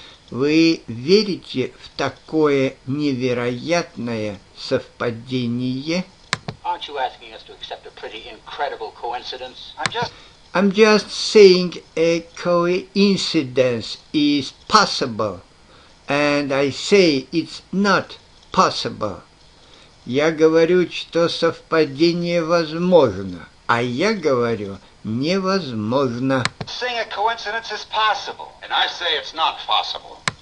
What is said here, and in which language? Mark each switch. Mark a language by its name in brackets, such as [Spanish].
[Russian] Вы верите в такое невероятное совпадение? [English] Aren't you asking us to accept a pretty incredible coincidence? I'm just saying a coincidence is possible, and I say it's not possible. [Russian] Я говорю, что совпадение возможно, а я говорю невозможно. [English] Saying a coincidence is possible, and I say it's not possible.